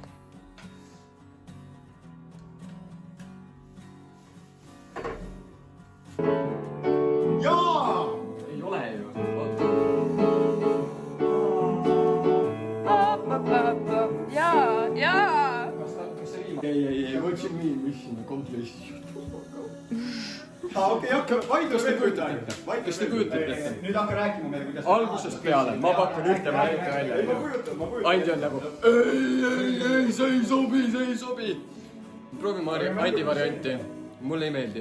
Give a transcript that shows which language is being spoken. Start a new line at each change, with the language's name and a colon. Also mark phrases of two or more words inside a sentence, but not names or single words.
Estonian: Jaa! Ei ole ju. Jaa. Kas see viimane? Ei,
English: what you mean mission accomplished?
Estonian: Okei, vaidlus veel kujutate? Kas te kujutate ette? Nüüd hakka rääkima meile, kuidas... Algusest peale, ma pakun ühte varianti välja. Ei, ma kujutan. Andi on nagu, ei, see ei sobi. Proovime Andi varianti. Mulle ei meeldi.